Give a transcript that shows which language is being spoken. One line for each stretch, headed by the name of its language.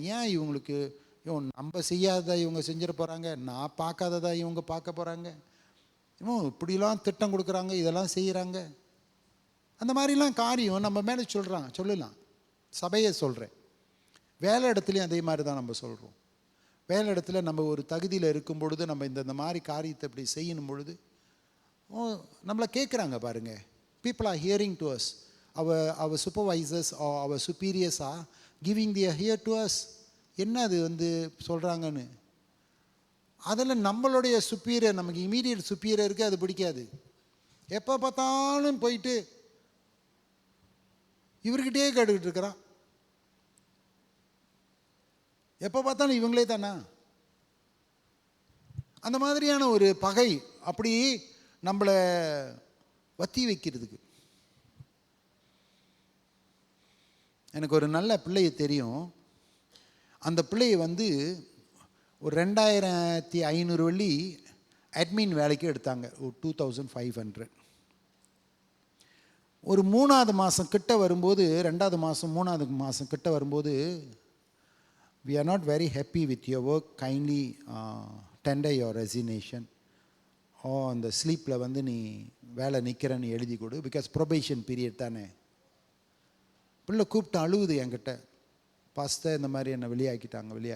Tamil: ஏன் இவங்களுக்கு நம்ம செய்யாததா இவங்க செஞ்சிட போகிறாங்க, நான் பார்க்காததா இவங்க பார்க்க போகிறாங்க, இவன் இப்படிலாம் திட்டம் கொடுக்குறாங்க, இதெல்லாம் செய்கிறாங்க, அந்த மாதிரிலாம் காரியம் நம்ம மேலே சொல்லலாம். சபையை சொல்கிறேன், வேலை இடத்துலையும் அதே மாதிரி தான் நம்ம சொல்கிறோம். வேலை இடத்துல நம்ம ஒரு தகுதியில் இருக்கும் பொழுது நம்ம இந்த மாதிரி காரியத்தை இப்படி செய்யணும் பொழுது நம்மளை கேட்குறாங்க பாருங்கள்.
English: People are hearing to us. our supervisors or our superiors are giving their ear to us.
Tamil: என்ன அது சொல்கிறாங்கன்னு, அதில் நம்மளுடைய சுப்பீரியர், நமக்கு இமீடியட் சுப்பீரியருக்கு அது பிடிக்காது. எப்போ பார்த்தாலும் போயிட்டு இவர்கிட்டே கேட்டுக்கிட்டு இருக்கிறான், எப்போ பார்த்தாலும் இவங்களே தானா. அந்த மாதிரியான ஒரு பகை அப்படி நம்மளை வத்தி வைக்கிறதுக்கு. எனக்கு ஒரு நல்ல பிள்ளையை தெரியும். அந்த பிள்ளையை ஒரு 2500 வெள்ளி அட்மின் வேலைக்கு எடுத்தாங்க, ஒரு 2500. ஒரு 3வது மாதம் கிட்ட வரும்போது, 2வது மாதம் 3வது மாதம் கிட்ட வரும்போது,
English: we are not very happy with your work, kindly tender your resignation.
Tamil: அந்த ஸ்லீப்பில் நீ வேலை நிற்கிறன்னு எழுதி கொடு,
English: because probation period
Tamil: தானே. பிள்ளை கூப்பிட்டு அழுவுது என்கிட்ட, பாஸ்டர் இந்த மாதிரி என்னை வெளியாக்கிட்டாங்க.